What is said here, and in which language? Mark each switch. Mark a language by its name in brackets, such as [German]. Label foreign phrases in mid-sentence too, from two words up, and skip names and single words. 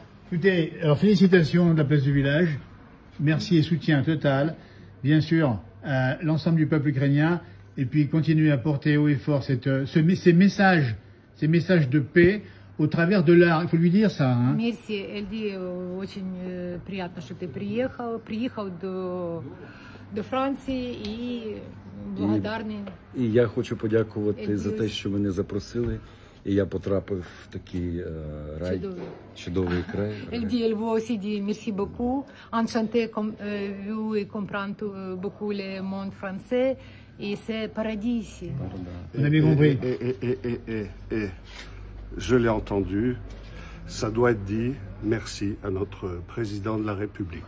[French] Écoutez, alors félicitations de la place du village. Merci et soutien total. Bien sûr, l'ensemble du peuple ukrainien. Et puis, continuer à porter haut et fort ces messages de paix au travers de l'art. Il faut lui dire ça. Hein. Merci. Elle dit [Russian] очень приятно, что ты приехал [Ukrainian] до Франції і благодарний. І я хочу подякувати за те, що мене запросили. І я потрапив в такий рай, чудовий край. [French] Elle dit, elle vous aussi dit merci beaucoup. Enchanté comme vous et comprendre beaucoup le monde français. Et c'est paradis ici. On a bien compris. Et je l'ai entendu, ça doit être dit, merci à notre président de la République.